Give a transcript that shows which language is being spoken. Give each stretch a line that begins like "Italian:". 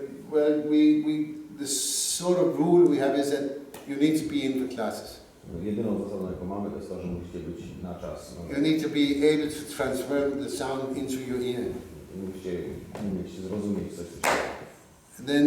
English: The sort of rule we have is that you need to be in the classes.
Polish: Jedyną zasadą, jaką mamy, to jest to, że musicie być na czas.
English: You need to be able to transfer the sound into your ear.
Polish: Musicie umieć zrozumieć coś, co się